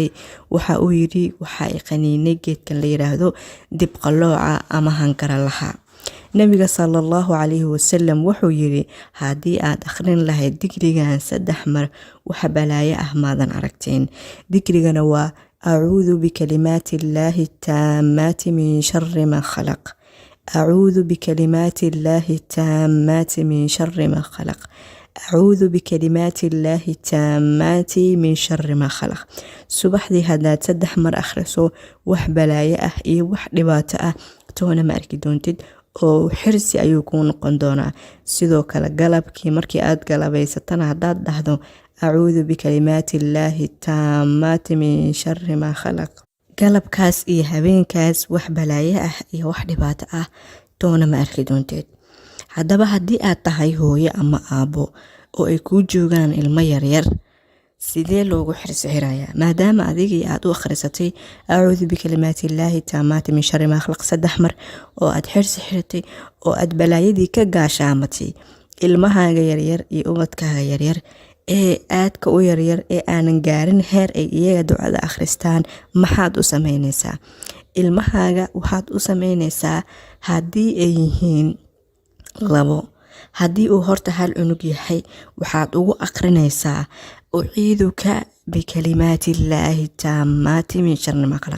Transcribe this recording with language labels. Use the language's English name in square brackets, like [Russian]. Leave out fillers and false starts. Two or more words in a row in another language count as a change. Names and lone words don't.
[Somali] waxa uu yiri waxaa i qaniinay geedkan la yiraahdo dibqalooca ama hangaralaha. nabiga [Arabic] صلى الله عليه وسلم [Somali] wuxuu yiri haddii aad akhrin lahayd dikrigan 3 mar wax balaayo ah maadan aragteen. dikrigana waa [Arabic] أعوذ بكلمات الله التامات من شر ما خلق. أعوذ بكلمات الله التامات من شر ما خلق. أعوذ بكلمات الله التامات من شر ما خلق. [Somali] subax dii haddaad 3 mar akhriso wax balaayo ah iyo wax dhibaato ah toona ma arki doontid oo xirsi ayuu kuu noqon doonaa. sidoo kale galabkii markii aad galabaysatana haddaad dhahdo [Arabic] أعوذ بكلمات الله التامات من شر ما خلق, [Somali] galabkaas iyo habeenkaas wax balaayo ah iyo wax dhibaato ah toona ma arki doonteed. haddaba haddii aad tahay hooyo ama aabo oo ay kuu joogaan ilmo yaryar, sidee loogu xirxirayaa maadaama adigii aad u akhrisatay [Arabic] أعوذ بكلمات الله التامات من شر ما خلق [Somali] 3 mar oo aad xirxirtay oo aad balaayadii ka gaashaamatay ilmahaaga yaryar iyo ubadkaaga yaryar ee aadka u yaryar ee aanan gaarin heer ay iyaga ducada akhristaan, maxaad u samaynaysaa? ilmahaaga waxaad u samaynaysaa haddii ay yihiin 2, haddii uu horta hal cunug yahay waxaad ugu akhrinaysaa [Arabic] أعيذك بكلمات الله التامات من شر ما خلق.